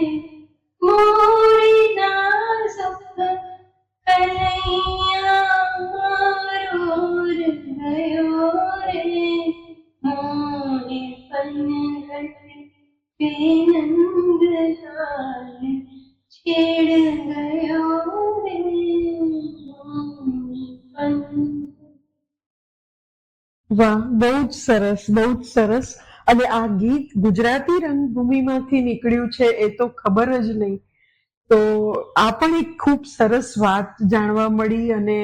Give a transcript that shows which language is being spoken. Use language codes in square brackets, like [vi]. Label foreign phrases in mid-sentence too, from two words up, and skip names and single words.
[hi] मोरी नाजुक कलैया मारो गयो रे मोहे पनघट पे नंदलाल छेड़ गयो रे [gu] વાહ, બહુ જ સરસ, બહુ જ સરસ. અને આ ગીત ગુજરાતી રંગભૂમિમાંથી નીકળ્યું છે એ તો ખબર જ નહીં. તો આ પણ એક ખૂબ સરસ વાત જાણવા મળી.